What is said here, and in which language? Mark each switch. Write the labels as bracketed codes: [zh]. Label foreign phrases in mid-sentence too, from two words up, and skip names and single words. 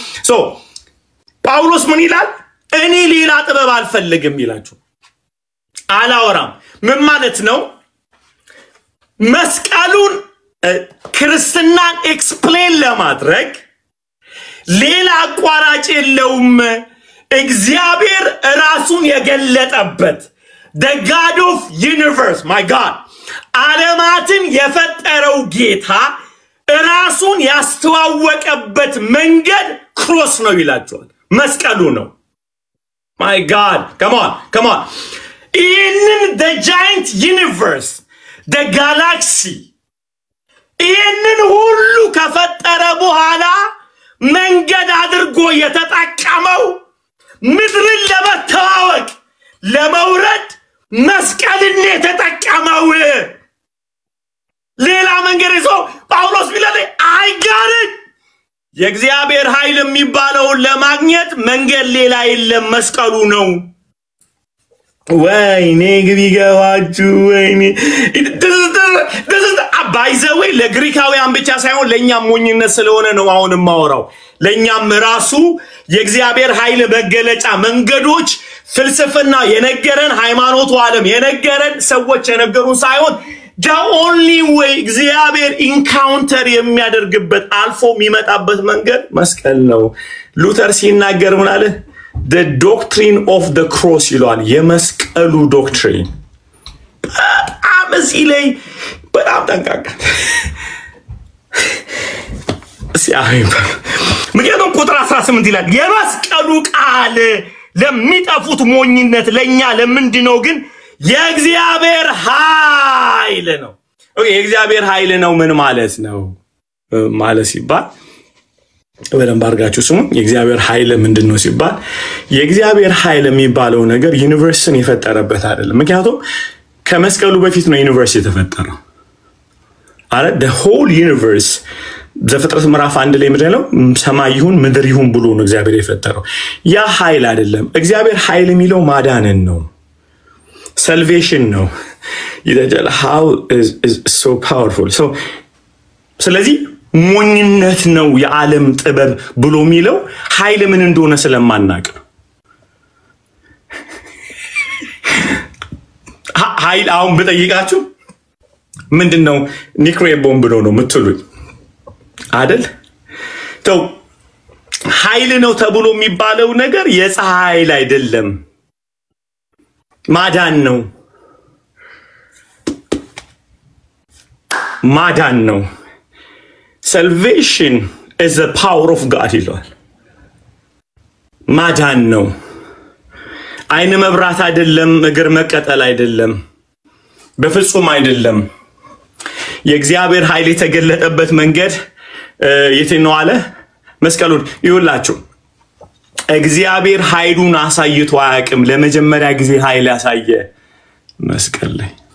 [am] ጳውሎስ ምን ይላል እኔ ሌላ ጥበብ አልፈልግም ይላችሁ አላወራም ምን ማለት ነው መስቀሉን ክርስትናን ኤክስፕሌን ለማድረግ ሌላ አቋራጭ የለውም እግዚአብሔር ራሱን የገለጠበት [en] the God of universe my God [am] ዓለማትን የፈጠረው ጌታ ራሱን ያስተዋወቀበት መንገድ ክሮስ ነው ይላቸዋል መስቀሉ ነው [en] my God come on in the giant universe the galaxy [am] ይህንን ሁሉ ከፈጠረ በኋላ መንገድ አድርጎ የተጠቀመው ምድርን ለመተዋወቅ ለመውረድ መስቀልን የተጠቀመው ሌላ መንገድ ይዞ ጳውሎስ ቢላል አይጋርድ የእግዚአብሔር ኃይል የሚባለው ለማግኘት መንገድ ሌላ የለም መስቀሉ ነው ወይኔ ግቢጋዋችሁ ወይኔ [en] this is by the way [am] ለግሪካውያን ብቻ ሳይሆን ለኛም ሞኝነት ስለሆነ ነው አሁን ማወራው ለኛም ራሱ የእግዚአብሔር ኃይል መገለጫ መንገዶች ፍልስፍና የነገረን ሃይማኖቱ ዓለም የነገረን ሰዎች የነገሩን ሳይሆን [en] the only way [am] እግዚአብሔር ኢንካውንተር የሚያደርግበት አልፎ የሚመጣበት መንገድ መስቀል ነው ሉተር ሲናገር ምን አለ [en] the doctrine of the cross [am] ይላል የመስቀሉ ዶክትሪን አመሲለይ በጣም ጠንቃቃ ሲያይም ምክንያቱም ቁጥር 18 ይላል የመስቀሉ ቃል ለሚጠፉት ሞኝነት ለኛ ለምንድነው ግን የእግዚአብሔር ኃይል ነው ኦኬ የእግዚአብሔር ኃይል ነው ምን ማለት ነው ማለት ሲባል በደንብ አድርጋችሁ ስሙ የእግዚአብሔር ኃይል ምንድነው ሲባል የእግዚአብሔር ኃይል የሚባለው ነገር ዩኒቨርስን የፈጠረበት አይደለም ምክንያቱም ከመስቀሉ በፊት ነው ዩኒቨርስ የተፈጠረው አረ [en] the whole universe [am] ዘፍጥረት ምዕራፍ 1 ላይ ምንድነው ሰማይ ይሁን ምድር ይሁን ብሎ ነው እግዚአብሔር የፈጠረው ያ ኃይል አይደለም እግዚአብሔር ኃይል የሚለው ማዳንን ነው salvation ነው ይደል [en] how is so powerful so [am] ስለዚህ ሞኝነት ነው የዓለም ጥበብ ብሎ የሚለው ኃይል ምን እንደሆነ ስለማናቅ ነው ኃይል አሁን በጠይቃችሁ ምንድነው [en] nuclear bomb [am] ነው የምትሉኝ አይደል? ተው ኃይል ነው ተብሎ የሚባለው ነገር የፀሐይ ኃይል አይደለም፣ ማዳን ነው። ማዳን ነው። [en] salvation is the power of God [am] ይላል። ማዳን ነው። አይን መብራት አይደለም፣ እግር መቀጠል አይደለም፣ በፍጹም አይደለም። የእግዚአብሔር ኃይል የተገለጠበት መንገድ የትኛው አለ? መስቀሉን ይውላችሁ። እግዚአብሔር ኃይሉን አሳይቶ አያውቅም። ለመጀመሪያ ጊዜ ኃይል ያሳየ መስቀል ላይ